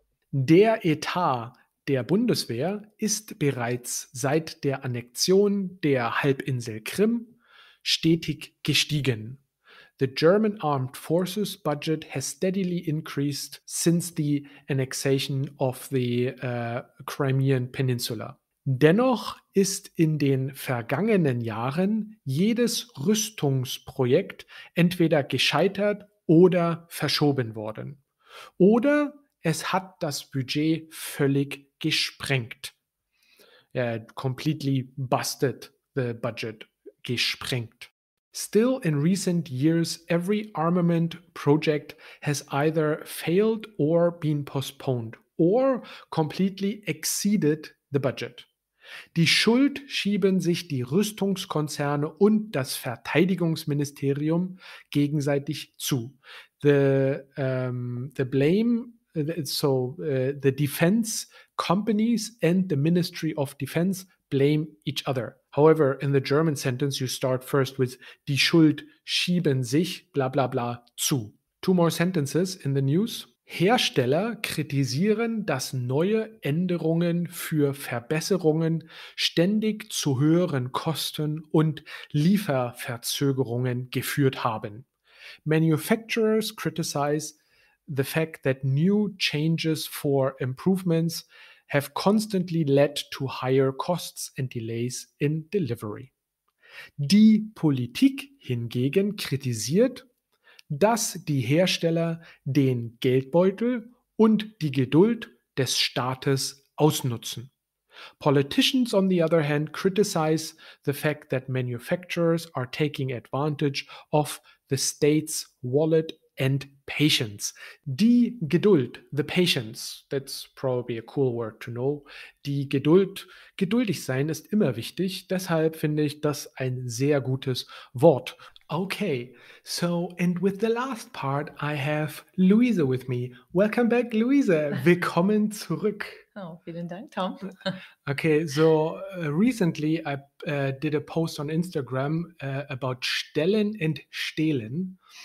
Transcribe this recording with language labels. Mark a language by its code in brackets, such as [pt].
[de] Der Etat der Bundeswehr ist bereits seit der Annexion der Halbinsel Krim stetig gestiegen. [en] The German Armed Forces budget has steadily increased since the annexation of the Crimean Peninsula. [de] Dennoch ist in den vergangenen Jahren jedes Rüstungsprojekt entweder gescheitert oder verschoben worden. Oder es hat das Budget völlig gesprengt. [en] Completely busted the budget. Gesprengt. Still, in recent years, every armament project has either failed or been postponed or completely exceeded the budget. [de] Die Schuld schieben sich die Rüstungskonzerne und das Verteidigungsministerium gegenseitig zu. [en] The blame, the defense companies and the Ministry of Defense blame each other. However, in the German sentence, you start first with [de] die Schuld schieben sich, bla bla bla, zu. [en] Two more sentences in the news. [de] Hersteller kritisieren, dass neue Änderungen für Verbesserungen ständig zu höheren Kosten und Lieferverzögerungen geführt haben. [en] Manufacturers criticize the fact that new changes for improvements have constantly led to higher costs and delays in delivery. [de] Die Politik hingegen kritisiert, dass die Hersteller den Geldbeutel und die Geduld des Staates ausnutzen. [en] Politicians, on the other hand, criticize the fact that manufacturers are taking advantage of the state's wallet and patience. Die Geduld, the patience, that's probably a cool word to know. [de] Die Geduld, geduldig sein ist immer wichtig. Deshalb finde ich das ein sehr gutes Wort. [en] Okay, so and with the last part, I have Louise with me. Welcome back, Louise. [de] Willkommen zurück. Oh, vielen Dank, Tom. [en] Okay, so recently I did a post on Instagram about stellen and stehlen.